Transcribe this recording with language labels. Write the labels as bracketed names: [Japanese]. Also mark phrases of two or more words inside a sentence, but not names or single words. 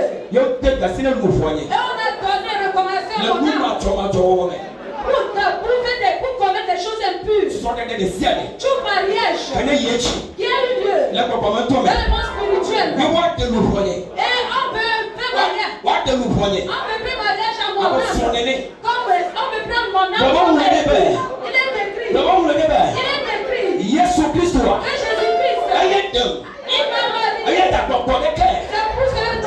[French] Et on a donné recommandation pour commettre des choses impures. Tout mariage qui a eu lieu dans le monde spirituel. Et on peut faire mariage. On peut faire mariage à mon âme. Comme on peut prendre mon âme. Il est écrit. [Ewe] Yesu Kristo wa. [French] Jésus-Christ. Il m'a marié. C'est pour cela que